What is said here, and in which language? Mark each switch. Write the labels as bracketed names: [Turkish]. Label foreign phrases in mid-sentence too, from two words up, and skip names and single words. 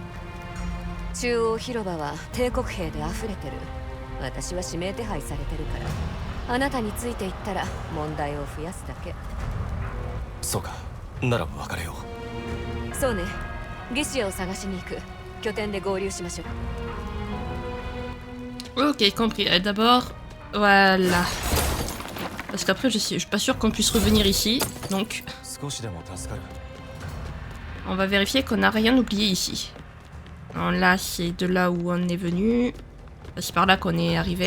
[Japanese] 中央広場は帝国兵で溢れてる。私は指名手配されてるから、あなたについていったら問題を増やすだけ。そうか、なら別れよう。そうね、ゲシアを探しに行く。拠点で合流しましょう。 [French] Ok, compris. D'abord, voilà. Parce qu'après, je suis pas sûr qu'on puisse revenir ici, donc on va vérifier qu'on n'a rien oublié ici. Alors là, c'est de là où on est venu. C'est par là qu'on est arrivé.